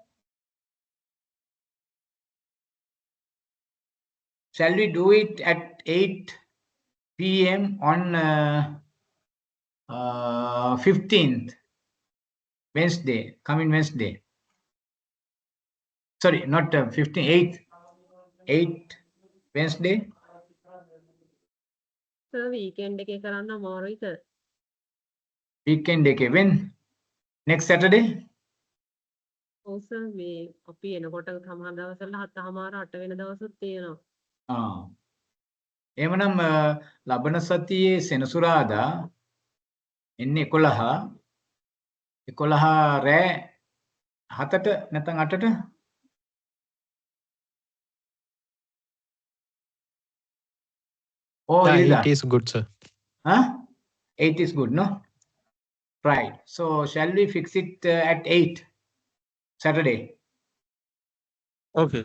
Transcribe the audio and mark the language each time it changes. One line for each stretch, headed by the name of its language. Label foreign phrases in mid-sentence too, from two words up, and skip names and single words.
English: Shall we do it at 8 p.m. on 15th, Wednesday, coming Wednesday? Sorry, not 15th, 8th Wednesday.
Sinhala: සර් වීකෙන්ඩ් එකේ කරන්න අමාරුයි සර්.
English: Weekend day. When? Next Saturday?
Sinhala: ඔව් සර් මේ අපි එනකොට සමහර දවස්වල 7:00 8 වෙන දවසුත් තියෙනවා. එහෙමනම් ලබන සතියේ සෙනසුරාදා එන්නේ 11 රෑ 7ට නැත්නම් 8ට?
English: Oh, Yeah, it is good, sir. Huh? 8 is good, no? Right. So shall we fix it at 8 Saturday? Okay.